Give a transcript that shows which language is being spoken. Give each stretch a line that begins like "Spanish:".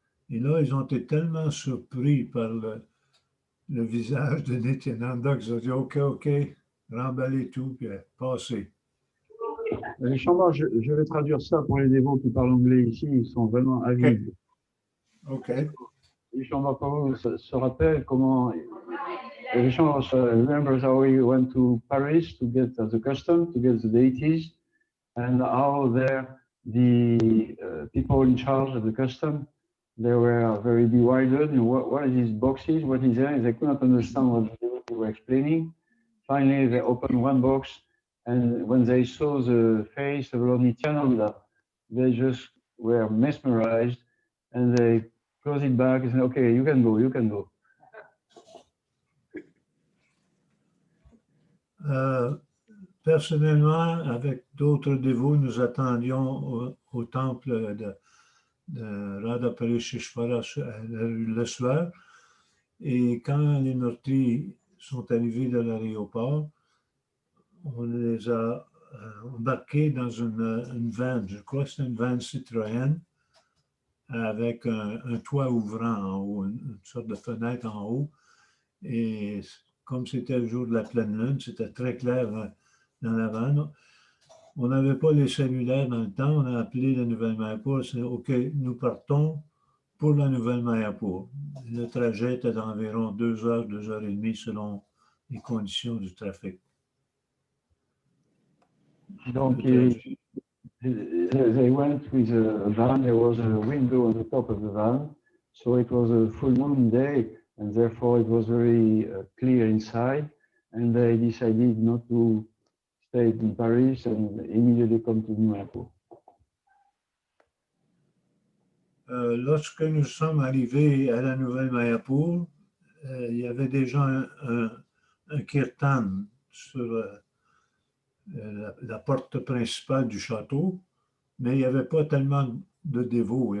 French: Et là, ils ont été tellement surpris par le visage de Nityananda qu'ils ont dit OK, remballez tout, puis passez. Visvambar, je vais traduire ça pour les dévots qui parlent anglais ici, ils sont vraiment avides. OK.
English: Visvambar Prabhu
French: se rappelle comment
English: Visvambar remembers how he went to Paris to get as a custom to get the deities, and how there the people in charge of the custom, they were very bewildered. You know, what are these boxes? What is there? They could not understand what they were explaining. Finally, they opened one box, and when they saw the face of Lord Nityananda, they just were mesmerized, and they closed it back and said, "Okay, you can go, you can go."
French: Personnellement, avec d'autres dévots, nous attendions au temple de Radha Parisheshwara le soir. Et quand les Nortis sont arrivés de l'aéroport, on les a embarqués dans une van, je crois que c'est une van Citroën, avec un toit ouvrant en haut, une sorte de fenêtre en haut. Et comme c'était le jour de la pleine lune, c'était très clair dans la van. On n'avait pas les cellulaires dans le temps, on a appelé la Nouvelle-Mayapur, c'est OK, nous partons pour la Nouvelle-Mayapur. Le trajet était d'environ 2 heures, 2 heures et demie selon les conditions du trafic.
English: Donc, they went with a van. There was a window on the top of the van, so it was a full moon day, and therefore it was very clear inside. And they decided not to stay in Paris and immediately come to Mayapur.
French: Lorsque nous sommes arrivés à la Nouvelle-Mayapur, il y avait déjà un kirtan sur la porte principale du château, mais il n'y avait pas tellement de dévots.